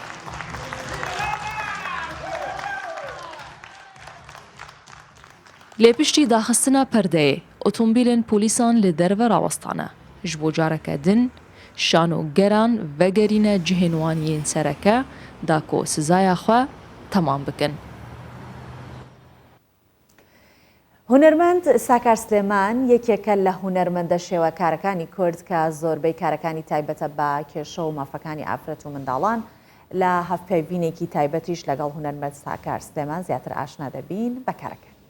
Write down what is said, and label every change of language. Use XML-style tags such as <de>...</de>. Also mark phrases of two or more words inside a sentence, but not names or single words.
<ku>Lê piştî daxistina perdeyê, otomobîlên polîsan li derve rawestane. Ji bo careke din, şanogeran vegerîne cihên wan yên sereke da ku sizaya xwe temam bikin.</ku> <ckb>هونەرمەند ساکار سلێمان یەکێکە لە هونەرمەندە شێوەکارەکانی کورد کە زۆربەی کارەکانی تایبەتە بە کێشە و مافەکانی ئافرەت و منداڵان لە هەفپێوینێکی تایبەتیش لەگەڵ هونەرمەند ساکار سلێمان زیاتر ئاشنا دەبین بە کارەکە.</ckb>